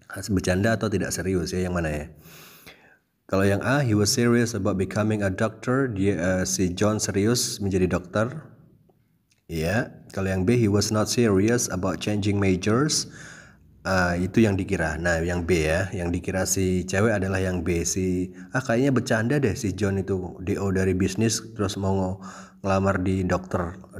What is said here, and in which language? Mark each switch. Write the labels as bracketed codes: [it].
[id] Bercanda atau tidak serius ya? Yang mana ya? Kalau yang A, [en] he was serious about becoming a doctor. [id] Si John serius menjadi dokter. Iya. Kalau yang B, [en] he was not serious about changing majors. [id] Itu yang dikira. Nah, yang B ya, yang dikira si cewek adalah yang B. Kayaknya bercanda deh si John itu DO dari bisnis terus mau ngelamar di dokter.